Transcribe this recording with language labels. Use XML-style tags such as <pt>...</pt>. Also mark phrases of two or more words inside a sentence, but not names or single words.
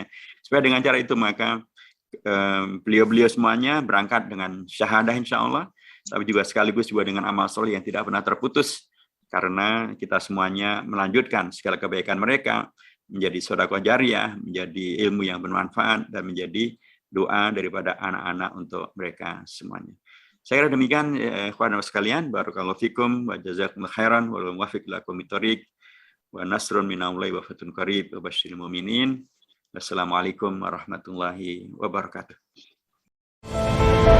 <id>Supaya dengan cara itu maka beliau-beliau semuanya berangkat dengan syahadah</id> <ar>إن شاء الله,</ar> <id>tapi juga sekaligus juga dengan amal soleh yang tidak pernah terputus, karena kita semuanya melanjutkan segala kebaikan mereka menjadi sedekah jariah, menjadi ilmu yang bermanfaat, dan menjadi doa daripada anak-anak untuk mereka semuanya. Saya kira demikian, ikhwan sekalian.</id> <ar>بارك الله فيكم وجزاكم الله خيرا والله الموفق إلى أقوم الطريق ونصر من الله وفتح قريب وبشر المؤمنين. والسلام عليكم ورحمة الله وبركاته.</ar>